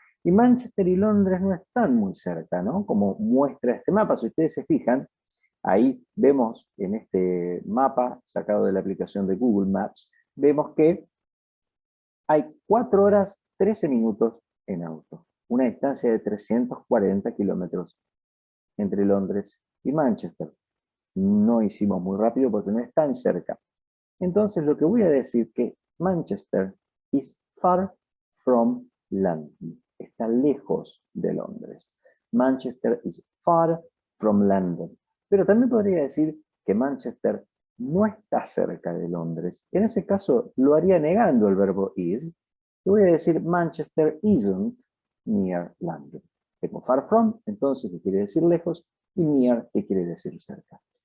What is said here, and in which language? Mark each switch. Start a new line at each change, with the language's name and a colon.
Spanish: Y Manchester y Londres no están muy cerca, ¿no? Como muestra este mapa, si ustedes se fijan, ahí vemos en este mapa sacado de la aplicación de Google Maps, vemos que hay 4 horas 13 minutos en auto, una distancia de 340 kilómetros entre Londres y Manchester. No hicimos muy rápido porque no es tan cerca. Entonces lo que voy a decir que
English: Manchester is far from London.
Spanish: Está lejos de Londres.
English: Manchester is far from London.
Spanish: Pero también podría decir que Manchester no está cerca de Londres. En ese caso lo haría negando el verbo is. Y voy a decir
English: Manchester isn't near London.
Spanish: Tengo far from, entonces, que quiere decir lejos, y near, que quiere decir cerca.